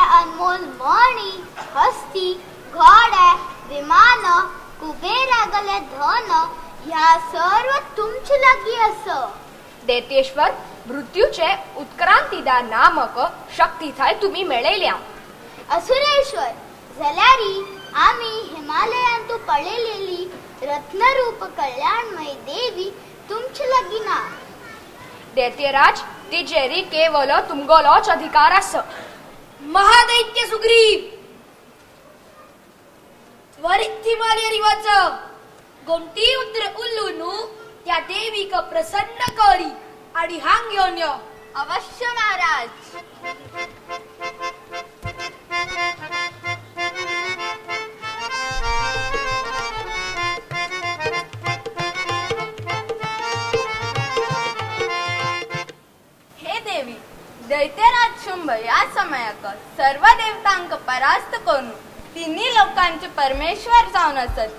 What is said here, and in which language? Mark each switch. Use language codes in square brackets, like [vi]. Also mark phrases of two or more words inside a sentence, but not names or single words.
[kok] अनमोल मणी, हस्ती, घोडे, विमान, कुबेरागले धन ह्या सर्व तुमचे लागी असो। दैत्येश्वर मृत्यूचे उत्क्रांतीदार नामक शक्ती थाय तुम्ही मेळयल्या। असुरेश्वर जाल्यारी आम्ही हिमालयांतू पळयलेली रत्नरूप कल्याणमय देवी तुमचे लागी ना। दैत्यराज, तिजेरी केवल तुमगोलोच अधिकार आस। महादैत्य सुग्रीव, त्वरित हिमालय वाचव। गोमटी उद्र उल्लूनु त्या देवीक प्रसन्न करी आणि हांग घेऊन यो। अवश्य महाराज। हे देवी, दैत्यराज शुंभ या समयाक सर्व देवतांक परास्त करून तिन्ही लोकांचे परमेश्वर जाऊन असती।